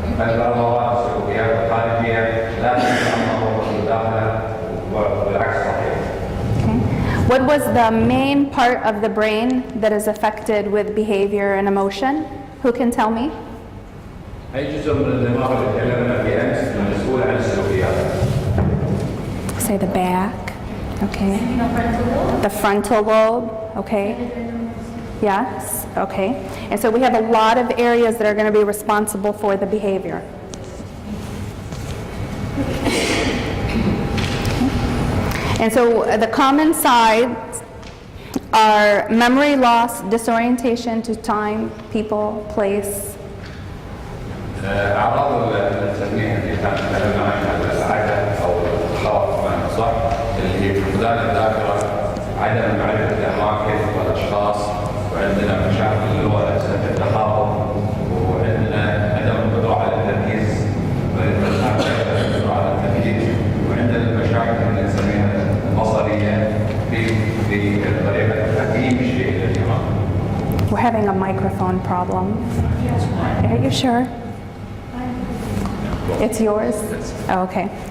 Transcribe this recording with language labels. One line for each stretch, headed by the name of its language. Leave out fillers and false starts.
Arabic: الأمراض السلوكيات الخارجية لا تتعمق بالداخل والعكس صحيح.
English: What was the main part of the brain that is affected with behavior and emotion? Who can tell me?
Arabic: أي جزء من الدماغ اللي تكلمنا فيه أمس مسؤول عن السلوكيات.
English: Say the back, okay. The frontal lobe, okay. Yes, okay. And so we have a lot of areas that are going to be responsible for the behavior. And so the common sides are memory loss, disorientation to time, people, place.
Arabic: أعراض اللي نسميها اللي تكلمنا عنها العودة أو الخوف بمعنى صح اللي هي فقدان الذاكرة، عدم معرفة الأماكن والأشخاص، وعندنا مشاكل اللغة نفسها في التخاطب، وعندنا عدم القدرة على التركيز، القدرة على التركيز، وعندنا المشاكل اللي نسميها البصرية في طريقة تقييم الشيء للإمام.
English: We're having a microphone problem. Are you sure? It's yours? Oh, okay.